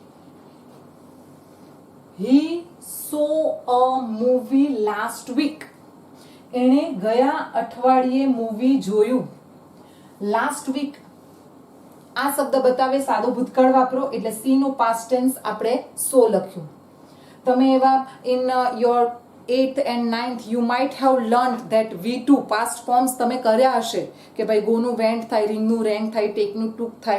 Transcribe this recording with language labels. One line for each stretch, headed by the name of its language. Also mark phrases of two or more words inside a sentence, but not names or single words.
English: He saw a movie last week.
Gujarati: એણે ગયા અઠવાડિયે મૂવી જોયું.
English: last week
Gujarati: આ શબ્દ બતાવે સાદો ભૂતકાળ વાપરો એટલે સી નું
English: past tense
Gujarati: આપણે સો લખ્યું. તમે એવા
English: in your 8th and 9th you might have learned that V2 past forms
Gujarati: તમે કર્યા હશે કે ભાઈ ગો નું વેન્ટ થાય, રિંગ નું રેંગ થાય, ટેક નું ટુક થાય.